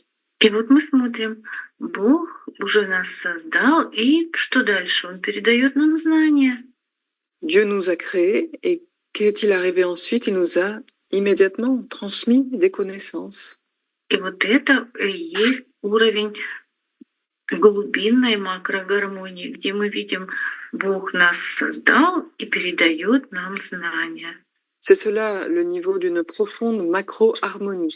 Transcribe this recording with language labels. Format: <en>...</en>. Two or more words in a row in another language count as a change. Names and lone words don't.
<ru>И вот мы смотрим, Бог уже нас создал, и что дальше? Он передает нам знания.</ru> <fr>Dieu nous a créés et qu'est-il arrivé ensuite? Il nous a immédiatement transmis des connaissances.</fr> <ru>И вот это и есть уровень глубинной макрогармонии, где мы видим, Бог нас создал и передает нам знания.</ru> <fr>C'est cela le niveau d'une profonde macro-harmonie.</fr>